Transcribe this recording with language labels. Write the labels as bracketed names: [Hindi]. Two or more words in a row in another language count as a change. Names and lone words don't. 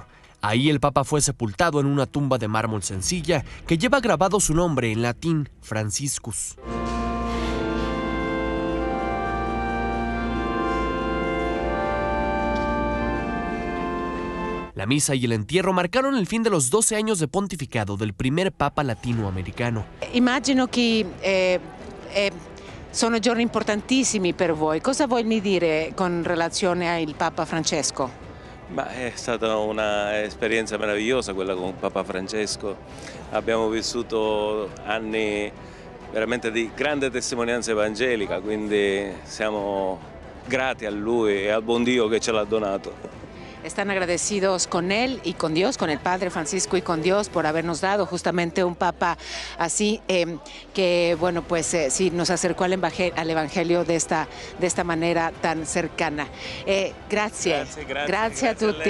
[Spanish] Ahí el Papa fue sepultado en una tumba de mármol sencilla que lleva grabado su nombre en latín, Franciscus. La misa y el entierro marcaron el fin de los 12 años de pontificado del primer Papa latinoamericano. [Italian] Immagino che sono giorni importantissimi per voi. Cosa vuoi dire con relazione al Papa Francesco? Ma è stata un'esperienza meravigliosa quella con Papa Francesco. Abbiamo vissuto anni veramente di grande testimonianza evangelica, quindi siamo grati a lui e al buon Dio che ce l'ha donato. [Spanish] Están agradecidos con él y con Dios, con el Padre Francisco y con Dios por habernos dado justamente un Papa así, que bueno, pues sí, nos acercó al Evangelio de esta manera tan cercana. Gracias a tutti.